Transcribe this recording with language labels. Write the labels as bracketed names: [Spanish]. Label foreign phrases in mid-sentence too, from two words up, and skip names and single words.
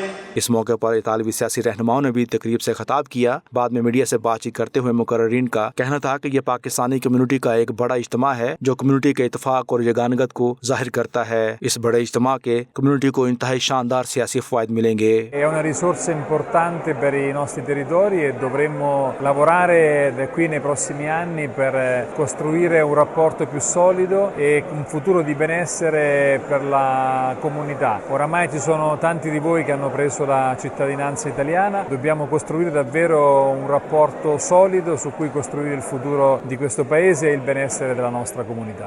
[Urdu] اس موقع پر اطالوی سیاسی رہنماؤں نے بھی تقریب سے خطاب کیا. بعد میں میڈیا سے بات چیت کرتے ہوئے مقررین کا کہنا تھا کہ یہ پاکستانی کمیونٹی کا ایک بڑا اجتماع ہے جو کمیونٹی کے اتفاق اور یگانگت کو ظاہر کرتا ہے. اس بڑے اجتماع کے کمیونٹی کو انتہائی شاندار سیاسی فوائد ملیں گے. [Italian] È una risorsa importante per i nostri territori e dovremmo lavorare qui nei prossimi anni per costruire un rapporto più solido e un futuro di benessere per la comunità. Oramai ci sono tanti di voi che hanno preso la cittadinanza italiana, dobbiamo costruire davvero un rapporto solido su cui costruire il futuro di questo paese e il benessere della nostra comunità.